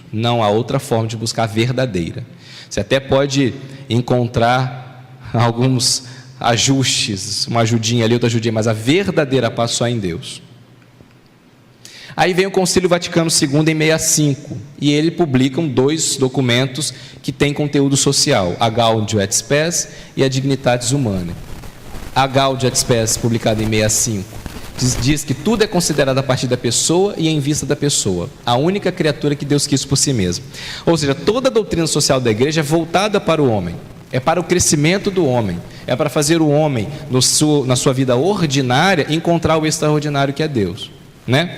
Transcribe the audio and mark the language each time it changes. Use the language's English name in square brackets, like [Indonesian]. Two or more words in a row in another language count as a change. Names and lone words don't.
[Portuguese] Não há outra forma de buscar a verdadeira. Você até pode encontrar alguns ajustes, uma ajudinha ali, outra ajudinha, mas a verdadeira paz só é em Deus. Aí vem o Concílio Vaticano II em 65, e ele publica dois documentos que têm conteúdo social, a Gaudium et Spes e a Dignitatis Humanae. A Gaudium et Spes, publicada em 65, diz que tudo é considerado a partir da pessoa e em vista da pessoa, a única criatura que Deus quis por si mesmo. Ou seja, toda a doutrina social da igreja é voltada para o homem, é para o crescimento do homem, é para fazer o homem, na sua vida ordinária, encontrar o extraordinário que é Deus, né?